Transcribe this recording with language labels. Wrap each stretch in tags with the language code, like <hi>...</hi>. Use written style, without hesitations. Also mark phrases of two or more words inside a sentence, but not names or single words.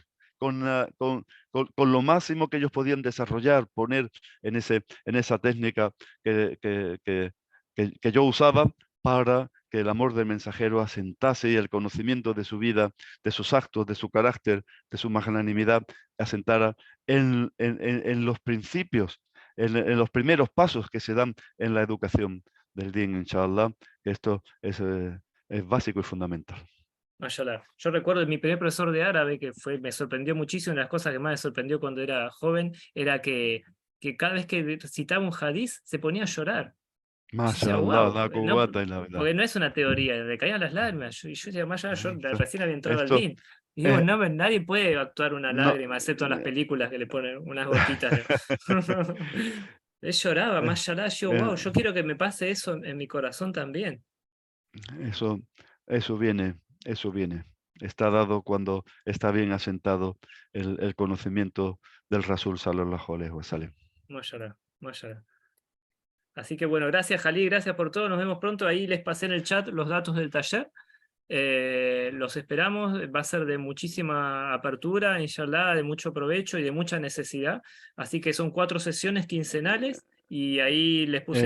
<es>Con lo máximo que ellos podían desarrollar, poner en esa técnica que yo usaba para que el amor del mensajero asentase y el conocimiento de su vida, de sus actos, de su carácter, de su magnanimidad, asentara en los principios, en los primeros pasos que se dan en la educación del Din, inshallah, que esto es básico y fundamental. Mashallah. Yo recuerdo mi primer profesor de árabe, me sorprendió muchísimo. Una de las cosas que más me sorprendió cuando era joven era que cada vez que citaba un hadiz se ponía a llorar. Yo decía, MashaAllah, wow, la no,</es> <ar>قوة إلا بالله.</ar> <es>porque no es una teoría, le caían las lágrimas. Yo decía, más allá, yo Esto, recién había entrado al esto, DIN. Y digo, eh, no, nadie puede actuar una no, lágrima, excepto en las eh, películas que le ponen unas gotitas. Él lloraba, eh, más allá, yo, eh, wow, yo quiero que me pase eso en mi corazón también. Eso, eso viene, eso viene. Está dado cuando está bien asentado el conocimiento del Rasul</es> <ar>صلى الله عليه وسلم. ما شاء الله، ما شاء الله.</ar> <es>Así que bueno, gracias Jalí, gracias por todo, nos vemos pronto. Ahí les pasé en el chat los datos del taller. Los esperamos, va a ser de muchísima apertura, inshallah, de mucho provecho y de mucha necesidad. Así que son 4 sesiones quincenales y ahí les puse</es>